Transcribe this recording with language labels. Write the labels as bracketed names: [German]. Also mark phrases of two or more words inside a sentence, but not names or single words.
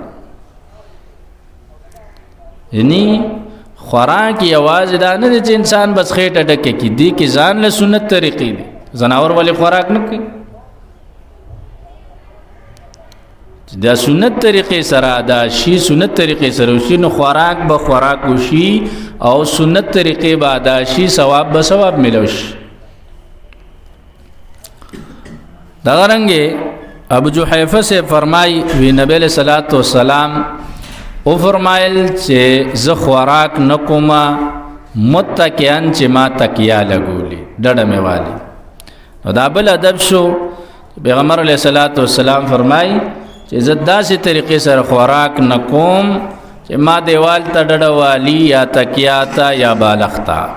[Pashto] یعنی خوراک یواز دا نه چې انسان بس خېټه ډکه کی دی کی ځان له سنت طریقې دی زناور ولی خوراک نه کوي دا سنت طریقې سره دا شی سنت طریقې سره شي نو خوراک به خوراک وشي او سنت طریقې به دا شي ثواب به ثواب ملوش. دا رنگه ابو جحیفہ سے فرمائی وی نبی [Arabic] علیہ الصلوۃ والسلام [Pashto] او فرمایل چې ز خوراک نکوما متکئن چې ما تکیا لګولی ډډه مې والی. نو دا بل ادب شو. پیغمبر [Arabic] علیہ الصلوۃ والسلام [Pashto] فرمای چې زه داسې طریقې سره خوراک نکوم چې ما دیوال ته ډډه والی یا تکیا تا یا بالښت.